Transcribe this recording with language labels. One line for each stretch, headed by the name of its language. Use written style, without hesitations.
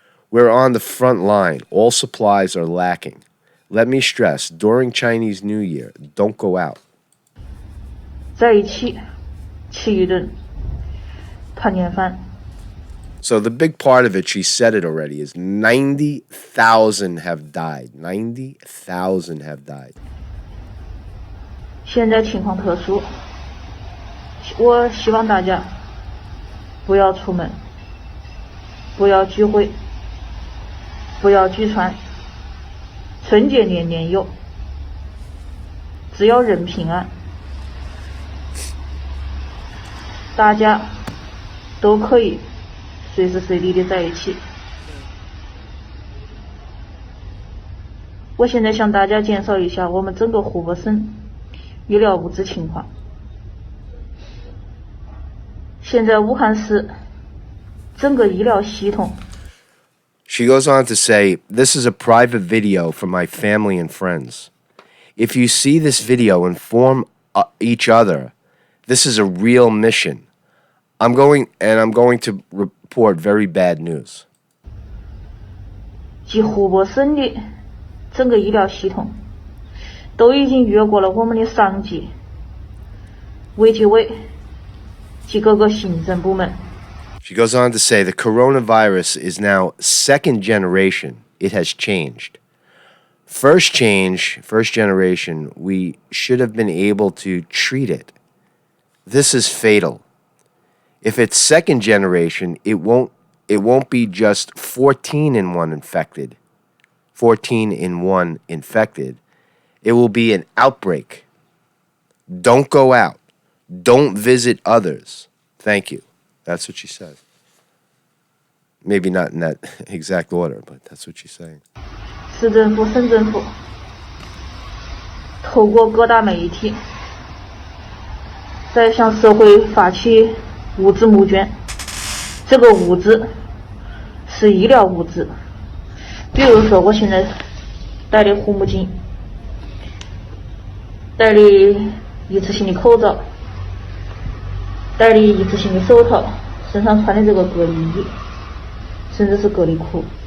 English: We're on the front line. All supplies are lacking. Let me stress, during Chinese New Year, don't go out.
Chinese: 在一起吃一顿团年饭。
English: So the big part of it, she said it already, is 90,000 have died. 90,000 have died.
Chinese: 现在情况特殊，我希望大家不要出门，不要聚会，不要聚餐。春节年年有，只要人平安，大家都可以随时随地的在一起。我现在向大家介绍一下我们整个湖北省医疗物资情况。现在武汉市整个医疗系统。
English: She goes on to say, this is a private video for my family and friends. If you see this video, inform each other This is a real mission. I'm going to report very bad news.
Chinese: 及湖北省的整个医疗系统都已经越过了我们的上级、卫计委及各个行政部门。
English: She goes on to say the coronavirus is now second generation. It has changed. First generation, we should have been able to treat it. This is fatal. If it's second generation, it won't be just 14 in 1 infected. 14 in 1 infected. It will be an outbreak. Don't go out. Don't visit others. Thank you. That's what she says. Maybe not in that exact order, but that's what she's saying.
Chinese: 市政府、省政府透过各大媒体在向社会发起物资募捐。这个物资是医疗物资，比如说我现在戴的护目镜，戴的一次性的口罩，戴的一次性的手套，身上穿的这个隔离衣，甚至是隔离裤。